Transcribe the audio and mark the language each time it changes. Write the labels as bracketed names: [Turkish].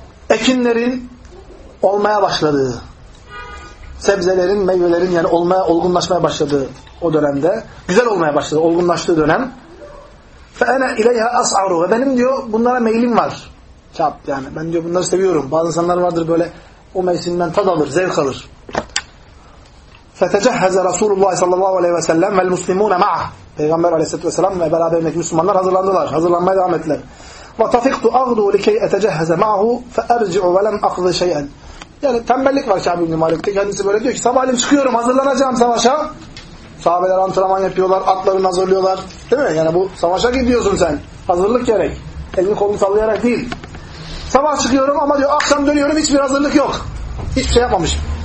[Turkish] ekinlerin olmaya başladığı sebzelerin, meyvelerin yani olmaya, olgunlaşmaya başladığı o dönemde güzel olmaya başladı, olgunlaştığı dönem [Arabic] فَاَنَا اِلَيْهَا أَسْعَرُوا [Turkish] ve benim diyor bunlara meylim var. Kâb yani. Ben diyor bunları seviyorum. Bazı insanlar vardır böyle o mevsimden tad alır, zevk alır. [Arabic] فَتَجَهَّزَ رَسُولُ اللّٰهِ صَلَّى اللّٰهُ عَلَيْهِ وَسَلَّمْ وَالْمُسْلِمُونَ مَعَهُ [Turkish] Peygamber aleyhissalatü vesselam ve beraberindeki Müslümanlar hazırlandılar. Hazırlanmaya devam ettiler. [Arabic] وَتَفِقْتُ أَغْدُوا لِكَيْ اَتَجَهَّزَ مَعَهُ فَاَرْجِعُ وَلَمْ أَخْذِ شَيْئًا [Turkish] Yani tembellik var Kâb ibn-i Mâlik. Kendisi böyle diyor ki sabahleyin çıkıyorum hazırlanacağım savaşa. Sahabeler antrenman yapıyorlar, atlarını hazırlıyorlar. Değil mi? Yani bu savaşa gidiyorsun sen. Hazırlık gerek. Elini kolunu sallayarak değil. Sabah çıkıyorum ama diyor akşam dönüyorum hiçbir hazırlık yok. Hiçbir şey yapmamışım.